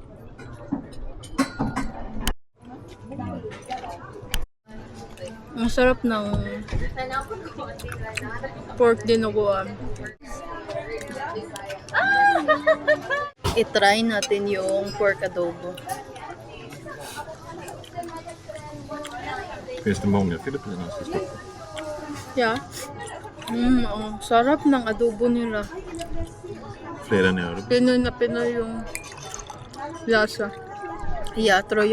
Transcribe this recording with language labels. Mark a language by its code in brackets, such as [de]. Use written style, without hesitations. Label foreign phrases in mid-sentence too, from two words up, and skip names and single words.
[tl] Ang sarap ng pork dinuguan. I-try natin yung pork adobo. [sv] Finns det många Filipinos i Stockholm? [en] Yeah. [tl] Sarap ng adobo nila. [sv] Fler än i Örebro? [tl] Pinoy na Pinoy yung lasa. [en] Yeah, Troyo.